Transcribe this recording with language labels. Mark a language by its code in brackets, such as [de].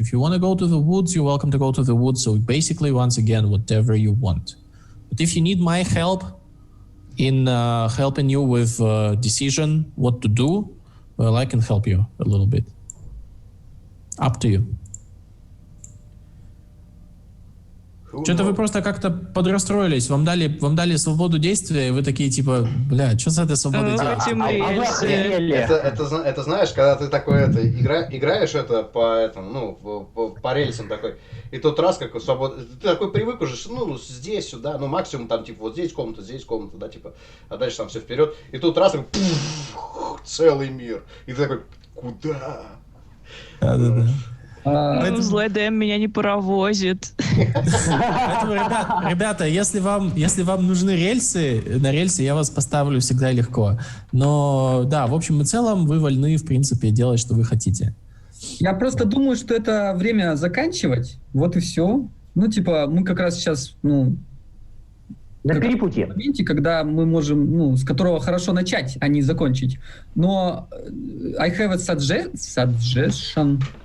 [en] If you want to go to the woods, you're welcome to go to the woods. So basically, once again, whatever you want. But if you need my help in helping you with decision what to do, well, I can help you a little bit. Up to you. [ru] Что-то вы просто как-то подрастроились, вам дали свободу действия, и вы такие типа, бля, что с этой свободой делать? Это знаешь, когда ты такой играешь это по рельсам такой, и тот раз как свобода, ты такой привык уже, здесь, сюда, максимум там типа вот здесь комната, да, типа, а дальше там все вперед, и тут раз, целый мир, и ты такой, куда? Да. Злой ДМ меня не паровозит. Поэтому, ребята, если вам нужны рельсы, на рельсы я вас поставлю всегда легко. Но да, в общем и целом вы вольны, в принципе, делать, что вы хотите. Я просто думаю, что это время заканчивать. Вот и все. Мы как раз сейчас, на перепутье. В моменте, когда мы можем, с которого хорошо начать, а не закончить. Но [en] I have a suggestion.